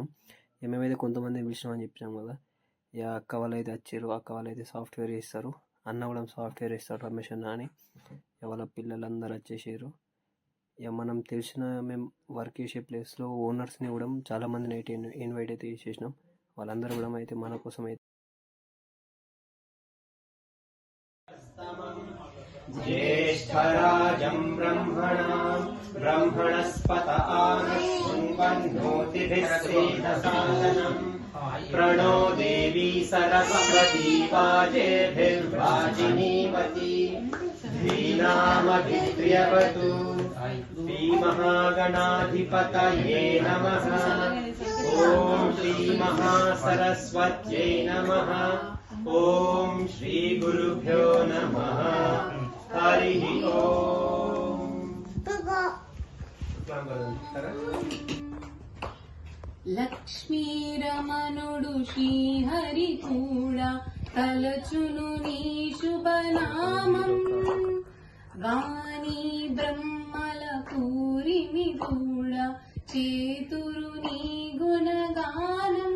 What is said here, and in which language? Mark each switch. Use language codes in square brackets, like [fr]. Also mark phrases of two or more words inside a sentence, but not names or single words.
[te] మేమైతే కొంతమంది పిలిచినామని చెప్పినాం కదా. ఇక అక్క వాళ్ళు అయితే వచ్చారు. అక్క వాళ్ళు అయితే సాఫ్ట్వేర్ చేస్తారు, అన్న కూడా సాఫ్ట్వేర్ ఇస్తారు రమేష్ అన్న అని. వాళ్ళ పిల్లలందరూ వచ్చేసారు. ఇక మనం తెలిసిన మేము వర్క్ చేసే ప్లేస్లో ఓనర్స్ని కూడా చాలామందిని అయితే ఇన్వైట్ అయితే చేసేసినాం. వాళ్ళందరూ కూడా అయితే మన కోసం అయితే [sa] ज्येष्ठराजं ब्रह्मणस्पत आनश्वन्वन्नोतिभिः श्रीदसादनम् प्रणो देवी सरस्वती वाजेभिर्वाजिनीवती धीनामभिप्रियवतु। श्रीमहागणाधिपतये नमः। ॐ श्रीमहासरस्वत्यै नमः। ओम श्री गुरुभ्यो नमः। हरि ओम। [te] లక్ష్మీ రమణుడు శ్రీహరి కూడా తలచును నీ శుభనామం. వాణి బ్రహ్మల పూరిమి కూడా చేతురు నీ గుణగానం.